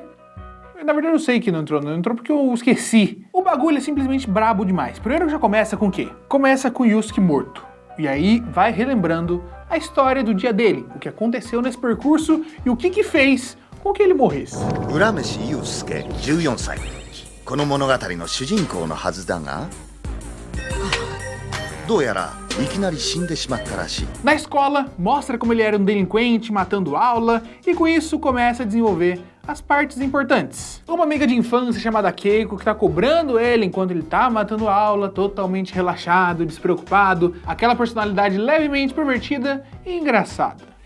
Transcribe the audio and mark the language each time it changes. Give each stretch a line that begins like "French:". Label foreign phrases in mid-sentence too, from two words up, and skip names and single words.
Portuguese: Na verdade eu sei que não entrou porque eu esqueci. O bagulho é simplesmente brabo demais. Primeiro já começa com o quê? Começa com o Yusuke morto. E aí vai relembrando a história do dia dele, o que aconteceu nesse percurso e o que fez com que ele morresse.
Japanese: Urameshi Yusuke, 14 歳。この物語の主人公のはずだが、どうやらいきなり死んでしまったらしい。
Portuguese: Na escola, mostra como ele era um delinquente, matando aula, e com isso começa a desenvolver as partes importantes. Uma amiga de infância chamada Keiko que tá cobrando ele enquanto ele tá matando aula, totalmente relaxado, despreocupado, aquela personalidade levemente pervertida e engraçada.